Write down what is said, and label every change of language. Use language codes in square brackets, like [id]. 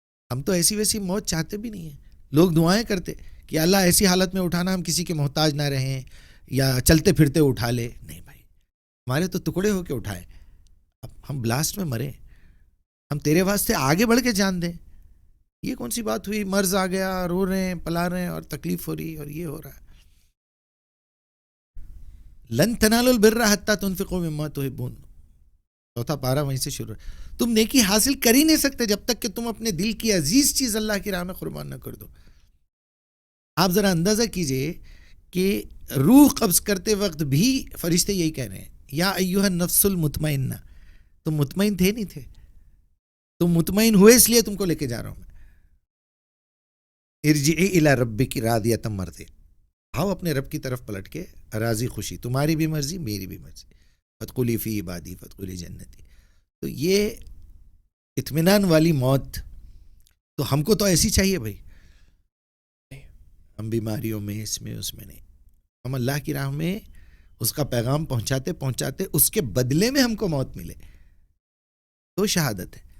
[ur] ہم تو ایسی ویسی موت چاہتے بھی نہیں ہیں. لوگ دعائیں کرتے کہ اللہ ایسی حالت میں اٹھانا ہم کسی کے محتاج نہ رہیں، یا چلتے پھرتے اٹھا لے. نہیں بھائی، ہمارے تو ٹکڑے ہو کے اٹھائے. اب ہم بلاسٹ میں مرے، ہم تیرے واسطے آگے بڑھ کے جان دیں. یہ کون سی بات ہوئی؟ مرض آ گیا، رو رہے ہیں، پلا رہے ہیں، اور تکلیف ہو رہی، اور یہ ہو رہا ہے. [ar] لن تنالوا البر حتی تنفقوا مما تحبون. [ur] 4 پارہ وہیں سے شروع ہے. تم نیکی حاصل کر ہی نہیں سکتے جب تک کہ تم اپنے دل کی عزیز چیز اللہ کی راہ میں قربان نہ کر دو. آپ ذرا اندازہ کیجئے کہ روح قبض کرتے وقت بھی فرشتے یہی کہہ رہے ہیں، [ar] یا ایھا النفس المطمئنہ. [ur] تم مطمئن تھے نہیں تھے، تم مطمئن ہوئے اس لیے تم کو لے کے جا رہا ہوں میں. [ar] ارجعی الی ربک راضیۃ مرضیہ. [ur] آؤ اپنے رب کی طرف پلٹ کے راضی خوشی، تمہاری بھی مرضی میری بھی مرضی. [ar] فادخلی فی عبادی فادخلی جنتی. [ur] تو یہ اطمینان والی موت تو ہم کو تو ایسی چاہیے بھائی. ہم بیماریوں میں، اس میں، اس میں نہیں. ہم اللہ کی راہ میں اس کا پیغام پہنچاتے پہنچاتے اس کے بدلے میں ہم کو موت ملے تو شہادت ہے.